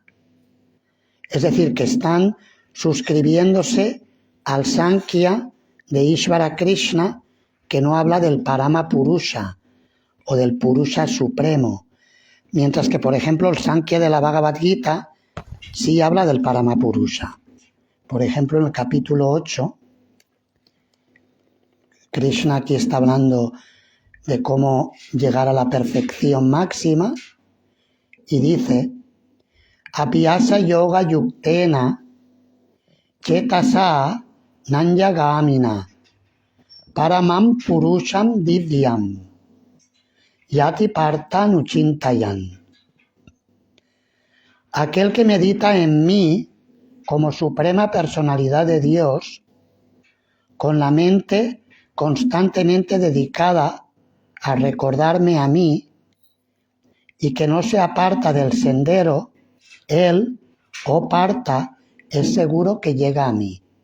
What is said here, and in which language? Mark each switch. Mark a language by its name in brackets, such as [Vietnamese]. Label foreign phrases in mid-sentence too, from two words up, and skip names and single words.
[Spanish] Es decir, que están suscribiéndose al Sankhya de Ishvara Krishna, que no habla del Parama Purusha o del Purusha supremo, mientras que, por ejemplo, el Sankhya de la Bhagavad Gita sí habla del Parama Purusha. Por ejemplo, en el capítulo 8, Krishna aquí está hablando de cómo llegar a la perfección máxima y dice: [Sanskrit] Apiyasa yoga yuktena chetasa nanyagamina paramam purusham divyam yati parta nuchintayan. [Spanish] Aquel que medita en mí como suprema personalidad de Dios, con la mente constantemente dedicada a recordarme a mí y que no se aparta del sendero, él, oh Partha, es seguro que llega a mí.